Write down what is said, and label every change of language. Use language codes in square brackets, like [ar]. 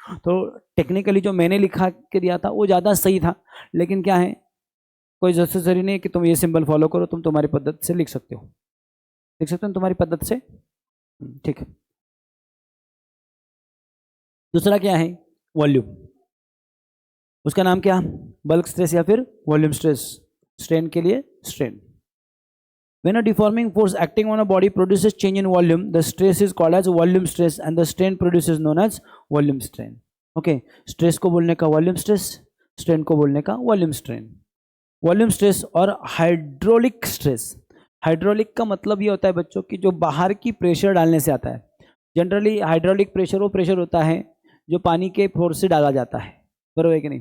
[hi] तो टेक्निकली जो मैंने लिखा के दिया था वो ज़्यादा सही था, लेकिन क्या है, कोई नेसेसरी नहीं है कि तुम ये सिंबल फॉलो करो, तुम तुम्हारी पद्धति से लिख सकते हो, लिख सकते हो तुम्हारी पद्धति से, ठीक है। दूसरा क्या है, वॉल्यूम। उसका नाम क्या, बल्क स्ट्रेस या फिर वॉल्यूम स्ट्रेस। स्ट्रेन के लिए strain. [en] When a deforming force acting on a body produces change in volume, the stress is called as volume stress and the strain produces known as volume strain. [hi] Okay, stress को बोलने का volume stress, strain को बोलने का volume strain. Volume stress और hydraulic stress. Hydraulic का मतलब ये होता है बच्चों की जो बाहर की प्रेशर डालने से आता है। जनरली हाइड्रोलिक प्रेशर वो प्रेशर होता है जो पानी के फोर्स से डाला जाता है, बरोबर है कि नहीं।